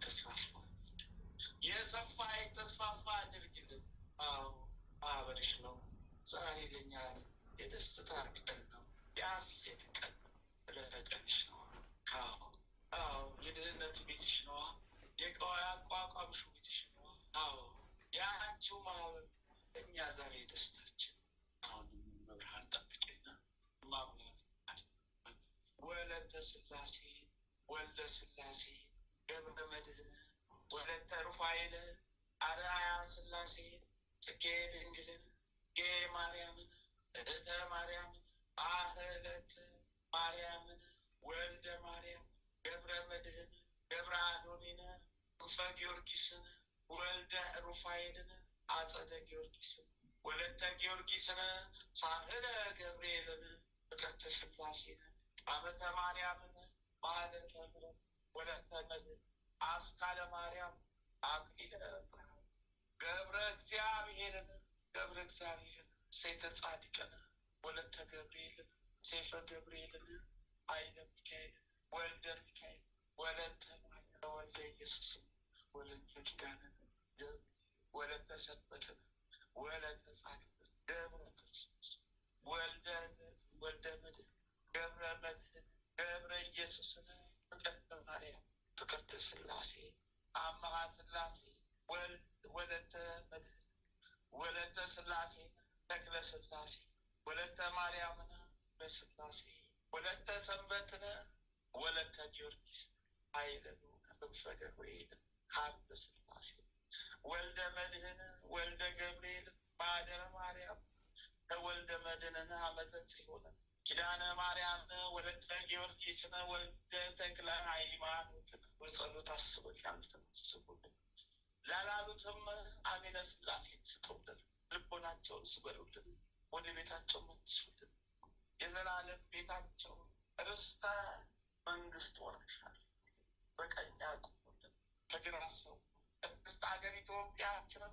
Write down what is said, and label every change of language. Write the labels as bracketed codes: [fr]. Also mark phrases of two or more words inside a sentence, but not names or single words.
[am] የተስፋፋ አድርግልን። ማህበርሽ ነው ዛሬ ለኛ የደስታ ቀን ነው፣ የሐሴት ቀን ነው፣ ዕለተ ቀንሽ ነው። የድህነት ቤትሽ ነዋ፣ የአቋቋምሽ ቤትሽ ነዋ። የአንቺው ማህበር እኛ ዛሬ ደስታችን። አሁንም መብርሃን ጠብቂና ማምላክ ወለተ ስላሴ ወልደ ስላሴ ገብረ መድኅነ ወለተ ሩፋኤል አርአያ ስላሴ ጽጌ ድንግልን ጌ ማርያምን እህተ ማርያምን አህለተ ማርያምን ወልደ ማርያም ገብረ መድኅን ገብረ አዶኒነ እንፈ ጊዮርጊስን ወልደ ሩፋኤልን አጸደ ጊዮርጊስን ወለተ ጊዮርጊስን ሳህለ ገብርኤልን ፍቅርተ ስላሴን አመተ ማርያምን ማህለተ ምሕረት ወለተ መድኅን አስካለ ማርያም አክሊለ ብርሃን ገብረ እግዚአብሔርን ሴተ ጻድቅን ወለተ ገብርኤልን ሴፈ ገብርኤልን ኃይለ ሚካኤልን ወልደ ሚካኤል ወለተ ማርያም ወልደ ኢየሱስን ወለተ ኪዳንን ወለተ ሰንበትን ወለተ ጻድቅን ገብረ ክርስቶስ ወልደ መድኅን ገብረ መድኅን ገብረ ኢየሱስን ፍቅርተ ማርያም ፍቅርተ ስላሴ አምሃ ስላሴ ወለተ መድኅን ወለተ ስላሴ ተክለ ስላሴ ወለተ ማርያምን በስላሴ ወለተ ሰንበትን ወለተ ጊዮርጊስ ኃይለ ክንፈ ገብርኤል ሀብተ ስላሴ ወልደ መድኅን ወልደ ገብርኤል ማደረ ማርያም ከወልደ መድኅን አመተ ጽዮን ኪዳነ ማርያም ወለተ ጊዮርጊስን ወልደ ተክለ ሃይማኖትን በጸሎት አስበን ተመስቡልን። ላላሉትም አሜነ ስላሴን ስጡልን፣ ልቦናቸውን ስበሩልን፣ ወደ ቤታቸው መልሱልን። የዘላለም ቤታቸው ርስተ መንግስት ወርሻል በቀኝ አቁሙልን፣ ከግራ ሰው ቅድስት ሀገር ኢትዮጵያችንን